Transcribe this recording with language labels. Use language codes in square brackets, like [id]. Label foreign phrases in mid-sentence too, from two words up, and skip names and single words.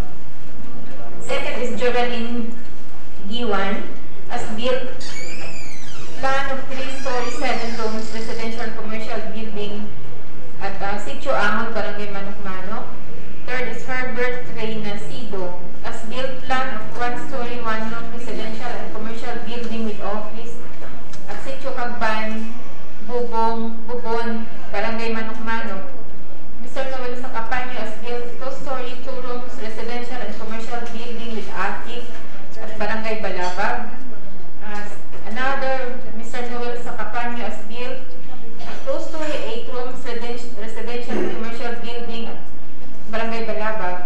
[en] Second is Joraline Giwan, as built plan of 3-story 7 rooms residential and commercial building at Sitio Amon, Barangay Manok-Manok. Third is Herbert Reyna Sido, as built plan of 1-story 1-room residential and commercial building with office at Sitio Cagban, Bubon, Barangay Manok-Manok. Mr. Noel Sacapanyo, as built 2-story 2 rooms residential and commercial building with attic at Barangay Balabag. Another Mr. Noel Sacapanyo, as built 2-story 8 rooms residential and commercial building at Barangay Balabag.